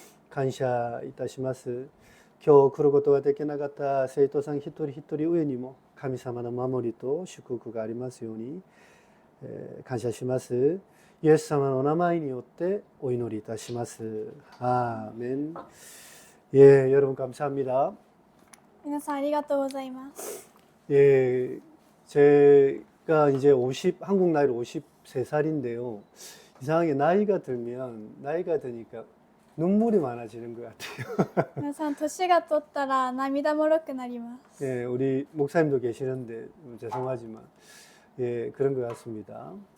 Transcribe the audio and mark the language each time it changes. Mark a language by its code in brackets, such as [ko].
[ja] 感謝いたします。今日来ることができなかった生徒さん一人一人上にも神様の守りと祝福がありますように感謝します。イエス様のお名前によってお祈りいたします。 [ko] 아멘。 예、 여러분 감사합니다。 [ja] 皆さんありがとうございます。 [ko] 예, 제가 이제 한국 나이로 53살인데요. 이상하게 나이가 드니까 눈물이 많아지는 것 같아요. [ja] 皆さん年が取ったら涙もろくなります。 [ko] 예, 우리 목사님도 계시는데 죄송하지만 예, 그런 것 같습니다.